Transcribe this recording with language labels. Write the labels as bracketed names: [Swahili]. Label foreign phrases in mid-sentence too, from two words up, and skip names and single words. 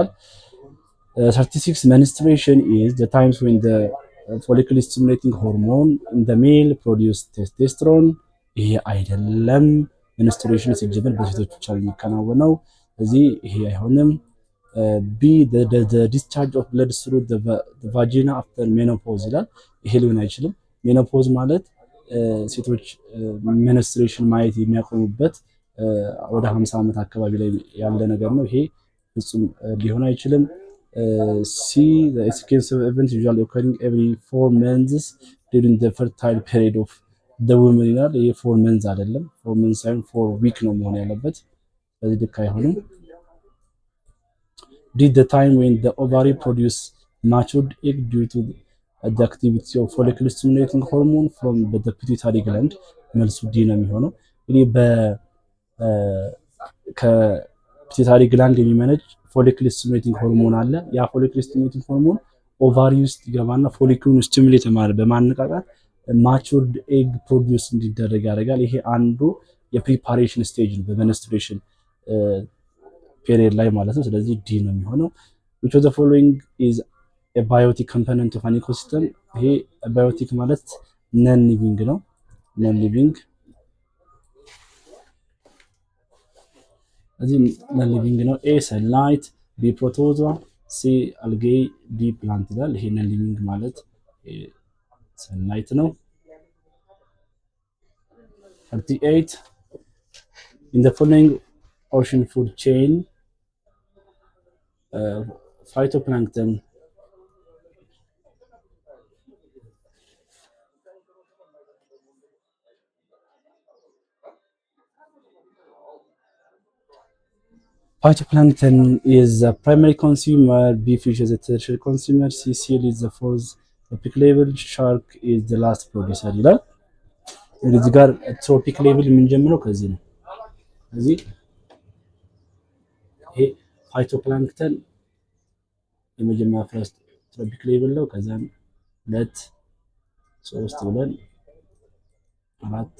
[English] 36 menstruation is the times when the follicle stimulating hormone in the male produce testosterone። [Amharic] ይሄ አይደለም። [English] menstruation [Amharic] ሲጀምር በሴቶች ብቻ የሚከናወነው እዚህ ይሄ አይሆንም። [English] b the discharge of blood through the vagina after menopause [Amharic] ይላል። ይሄ ሊሆን አይችልም። ሜኖፖዝ ማለት ሴቶች menstruation ማየት የሚያቆሙበት ወደ 50 ዓመት አካባቢ ላይ ያለ ነገር ነው። ይሄ ፍጹም ሊሆን አይችልም። [English] C the sequence of events usually occurring every 4 months during the fertile period of the woman [Amharic] ይላል። ይሄ 4 months አይደለም፣ 4 months ሳይሆን 4 week ነው መሆን ያለበት። ስለዚህ ልክ አይሆንም። [English] D the time when the ovary produce matured egg due to the activity of follicle stimulating hormone from the pituitary gland [Amharic] መልሱ ዲ ነው የሚሆነው። እንግዲህ ከፒቱታሪ ግላንድ የሚመነጭ [English] follicle stimulating hormone [Amharic] አለ። ያ [English] follicle stimulating hormone [Amharic] ኦቫሪ ውስጥ ይገባና ፎሊክሉን ስቲሙሌት በማነቃቃት [English] matured egg produce [Amharic] እንዲደረግ ያደርጋል። ይሄ አንዱ የፕሪፓሬሽን ስቴጅ ነው በመንስትሬሽን ፔሪየድ ላይ ማለት ነው። ስለዚህ ዲ ነው የሚሆነው። [English] which of the following is a biotic component of an ecosystem? [Amharic] ይሄ ባዮቲክ ማለት [English] non living [Amharic] ነው። [English] non living [Amharic] እዚህ [English] non living [Amharic] ነው። [English] A sunlight, B protozoa, C algae, D plant [Amharic] ይላል። ይሄ [English] non living [Amharic] ማለት ሰንላይት ነው። [English] 38 in the following ocean food chain phytoplankton is the primary consumer, B fish is the tertiary consumer, C seal is the fourth tropic level, shark is the last producer [Amharic] ይላል። እዚህ ጋር [English] trophic level [Amharic] የምንጀምረው ከዚህ ነው። እዚህ ይሄ ፋይቶፕላንክተን የመጀመሪያ [English] first trophic level [Amharic] ነው። ከዛም 2 3 ብለን 4